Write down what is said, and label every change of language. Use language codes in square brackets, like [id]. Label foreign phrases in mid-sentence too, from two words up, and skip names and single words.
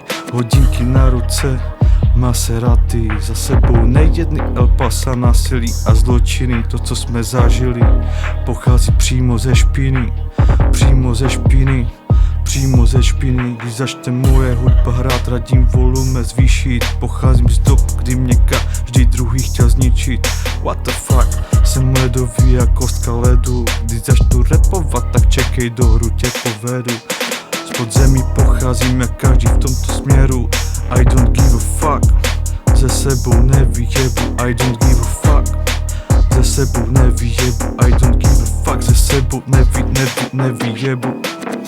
[cs] Hodinky na ruce, Maserati, za sebou nejedný El Pasa, násilí a zločiny. To, co jsme zažili, pochází přímo ze špiny. Když začne moje hudba hrát, radím volume zvýšit. Pocházím z dob, kdy mě každý druhý chtěl zničit. [en] What the fuck, [cs] jsem ledový jak kostka ledu. Když začnu rapovat, tak čekej, do hru tě povedu. Z podzemí pocházím jak každý v tomto směru. [en] I don't give a fuck, [cs] ze sebou nevyjebu. [en] I don't give a fuck, [cs] ze sebou nevyjebu. [en] I don't give a fuck, [cs] ze sebou nevyjebu.